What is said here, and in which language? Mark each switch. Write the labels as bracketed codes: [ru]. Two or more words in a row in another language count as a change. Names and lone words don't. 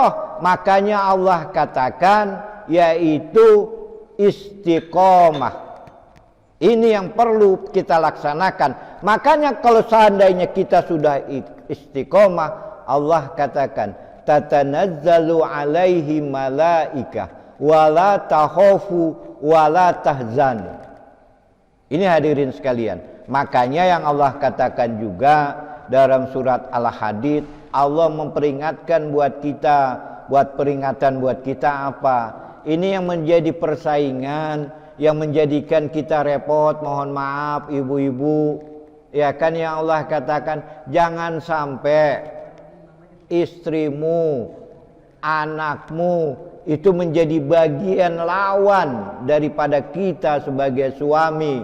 [id] Makanya Allah katakan, yaitu istiqomah. Ini yang perlu kita laksanakan. [ar] Makanya kalau seandainya kita sudah istiqomah, Allah katakan, تتنزل عليهم الملائكة ولا تخافوا ولا تحزنوا. [id] Ini hadirin sekalian, makanya yang Allah katakan juga dalam surat Al-Hadid, Allah memperingatkan buat kita, buat peringatan buat kita apa? Ini yang menjadi persaingan, yang menjadikan kita repot, mohon maaf ibu-ibu, ya kan, yang Allah katakan jangan sampai istrimu, anakmu itu menjadi bagian lawan daripada kita sebagai suami.